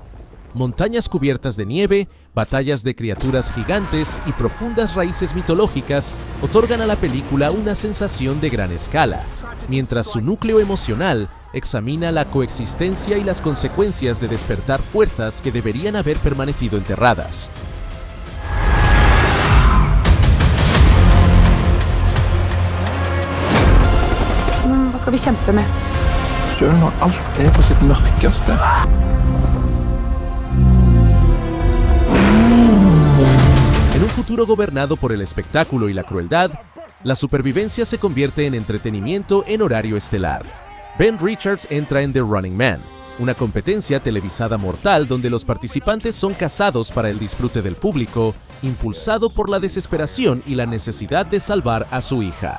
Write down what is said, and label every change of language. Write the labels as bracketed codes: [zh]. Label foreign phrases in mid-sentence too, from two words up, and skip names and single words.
[es] Montañas cubiertas de nieve, batallas de criaturas gigantes y profundas raíces mitológicas otorgan a la película una sensación de gran escala, mientras su núcleo emocional examina la coexistencia y las consecuencias de despertar fuerzas que deberían haber permanecido enterradas. [no] Hva skal vi kjempe med? Selv når alt på sitt mørkeste. [es] En un futuro gobernado por el espectáculo y la crueldad, la supervivencia se convierte en entretenimiento en horario estelar. Ben Richards entra en The Running Man, una competencia televisada mortal donde los participantes son cazados para el disfrute del público, impulsado por la desesperación y la necesidad de salvar a su hija.